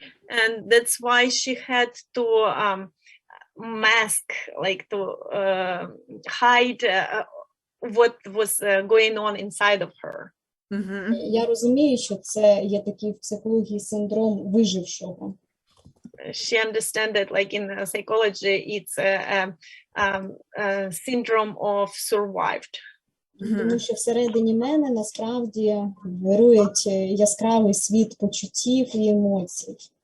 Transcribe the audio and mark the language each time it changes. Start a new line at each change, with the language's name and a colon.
English: And that's why she had to mask, like to hide what was going on inside of her.
Ukrainian: Я розумію, що це є такий в психології синдром вижившого.
English: She understands that, like in psychology, it's a syndrome of survived.
Ukrainian: Тому що всередині мене насправді вирує яскравий світ почуттів і емоцій.